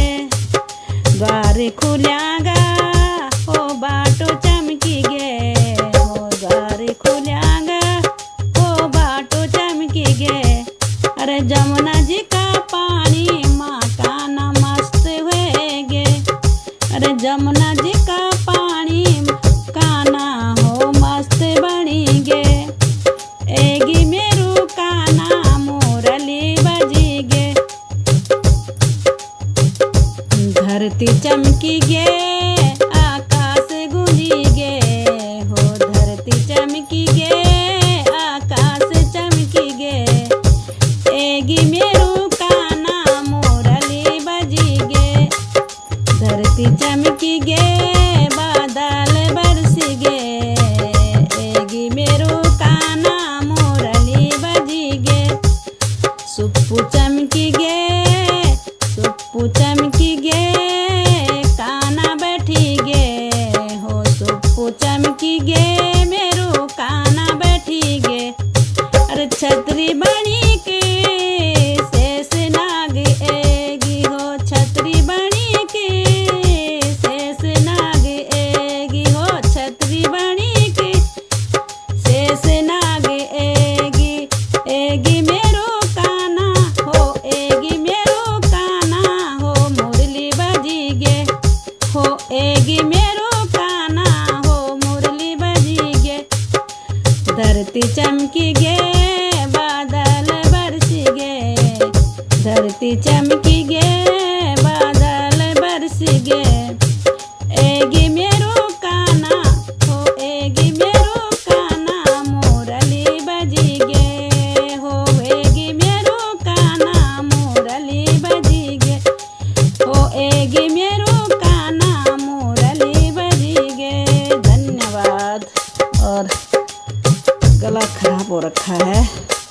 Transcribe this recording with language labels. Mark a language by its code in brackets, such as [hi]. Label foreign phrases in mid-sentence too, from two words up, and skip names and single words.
[gbm] द्वार खुल्यागा, हो बाटो चमकी गे, हो द्वार खुल्यागा, हो बाटो चमकी गे, अरे जमुना जी का पानी माँ काना मस्त हुए गे, अरे जमुना जी का पानी काना, हो मस्त बनी गे, एगी मेरो काना, मुरली चमकी गे आकाश गूंजी गे हो धरती चमकी गे आकाश चमकी गे एगी मेरू काना मुरली बजी गे धरती चमकी गे बादल बरसी गे एगी मेरू काना मुरली बजी गे सुप्पू चमकी गे सुप्पू चमकी गे काना बैठी गे हो सुप्पू चमकी गे मेरू काना बैठी गे अरे छतरी बनी के शेष नाग एगी हो छतरी बनी के शेष नाग एगी हो छतरी बनी के शेष नाग एगी एगी मेरो काना हो एगी मेरो काना हो मुरली बजी गे हो एगी मेरो काना हो मुरली बजी गे धरती चमकी गे बादल बरसी गे धरती चमकी गे बादल बरसी गे एगी मेरो काना हो एगी मेरो काना मुरली बजी गे हो एगी मेरो काना मुरली बजी गे हो एगी मेरो काना मुरली बजी गे। धन्यवाद। [hi] और गला खराब हो रखा है।